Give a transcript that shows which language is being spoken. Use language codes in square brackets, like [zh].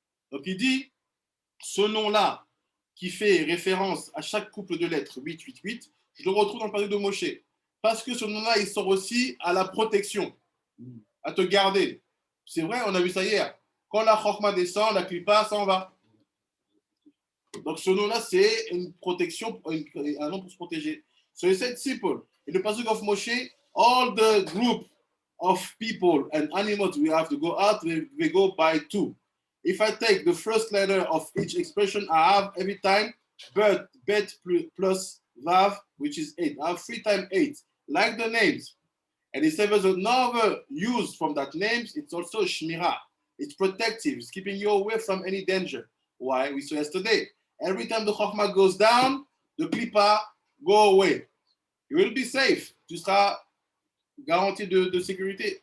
[fr] Donc il dit, ce nom-là, qui fait référence à chaque couple de lettres, 8, 8, 8, je le retrouve dans le passage de Moshe. Parce que ce nom-là, il sort aussi à la protection, à te garder. C'est vrai, on a vu ça hier. Quand la Chokhmah descend, la Klippa s'en va. Donc ce nom-là, c'est une protection, un nom pour se protéger. [en] So he said simple. In the passage of Moshe, all the group of people and animals we have to go out, we go by 2. If I take the first letter of each expression, I have every time bet plus vav, which is 8. I have 3 times 8. Like the names. And he said there's another use from that name. It's also shmirah. It's protective. It's keeping you away from any danger. Why? We saw yesterday. Every time the chokhmah goes down, the klipa go away. You will be safe. [fr] Tu seras garanti de sécurité.